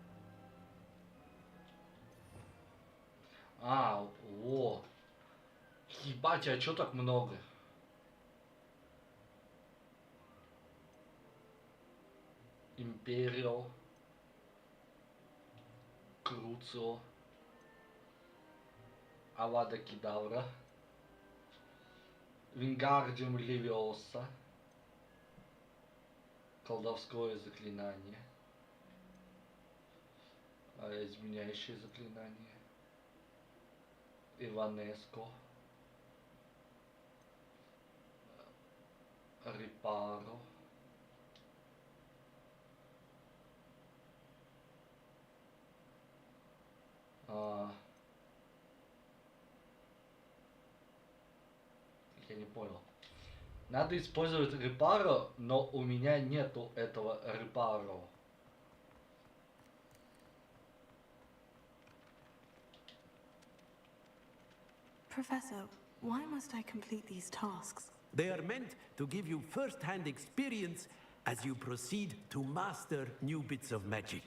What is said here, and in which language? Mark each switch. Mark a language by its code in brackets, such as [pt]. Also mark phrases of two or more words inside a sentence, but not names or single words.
[ru] Во. Ебать, а чё так много? Империал. Круцио. Авада Кедавра. Вингардиум Левиоса. Колдовское заклинание. Изменяющее заклинание. Иванеско. Репаро. Я не понял. Надо использовать репаро, но у меня нету этого репаро. [en] Professor, why must I complete these tasks? They are meant to give you first-hand experience as you proceed to master new bits of magic.